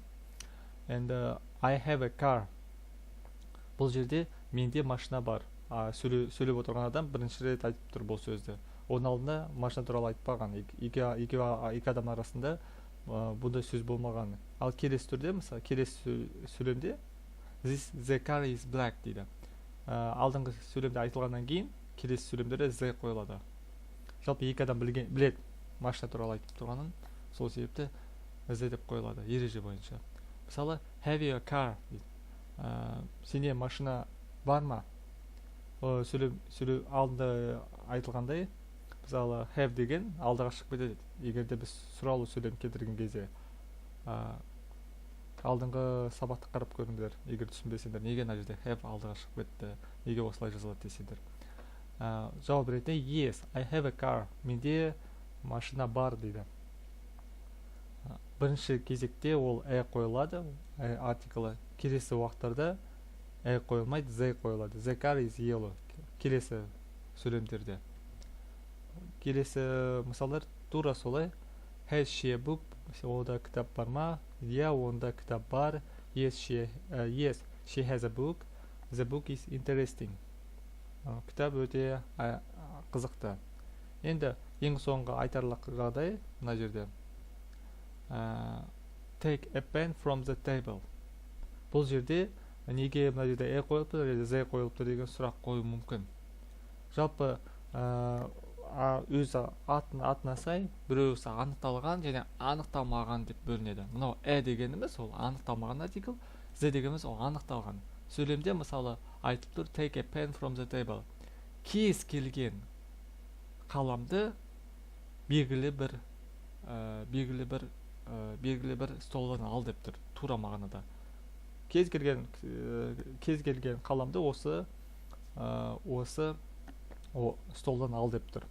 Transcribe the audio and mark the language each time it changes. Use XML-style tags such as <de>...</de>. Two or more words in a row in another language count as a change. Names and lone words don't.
<en>And I have a car.</en> <kk>Бұл жерде менде машина бар. Сөйлеп отырған адам бірінші рет айтып тұр бұл сөзді. Оның алдында машина туралы айтпаған. Екі адам арасында бұндай сөз болмаған. Ал келесі түрде, мысалы, келесі сөйлемде</kk> <en>the car is black</en> <kk>дейді. алдыңғы сөйлемде айтылғаннан кейін келесі сөйлемдерде з қойылады. Жалпы екі адам біледі машина туралы айтып тұрғанын, сол себепті з деп қойылады ереже бойынша. Мысалы,</kk> <en>have you a car</en> <kk>дейді. Сенде машина бар ма? Сөйлем алдында айтылғандай, мысалы have деген алдыға шығып кетеді. Егер де біз сұраулы сөйлем келтірген кезде алдыңғы сабақты қарап көріңдер. Егер түсінбесеңдер, неге мына жерде have алдыға шығып кетті, неге осылай жазылады десеңдер. Жауап ретінде</kk> <en>yes, I have a car.</en> <kk>Менде машина бар дейді. Бірінші кезекте ол қойылады, артиклі. Келесі уақыттарда қойылмайды, z қойылады.</kk> <en>The car is yellow.</en> <kk>Келесі сөйлемдерде. Келесі мысалдар тура солай.</kk> <en>Has she a book?</en> <kk>Онда кітап бар ма? Yeah, онда кітап бар.</kk> <en>Yes, she has a book. The book is interesting.</en> <kk>Кітап өте қызықты. Енді ең соңғы айтарлық жағдай мына жерде.</kk> <en>Take a pen from the table.</en> <kk>Бұл жерде неге мына жерде қойылыпты, з қойылыпты деген сұрақ қою мүмкін. Жалпы өзі атына сай біреусі анықталған және анықталмаған деп бөлінеді. Мынау дегеніміз ол анықталмаған артикль, з дегеніміз ол анықталған. Сөйлемде мысалы айтып тұр</kk> <en>take a pen from the table.</en> <kk>Кез келген қаламды белгілі бір столдан ал деп тұр, тура мағынада. Кез келген қаламды осы столдан ал деп тұр.</kk>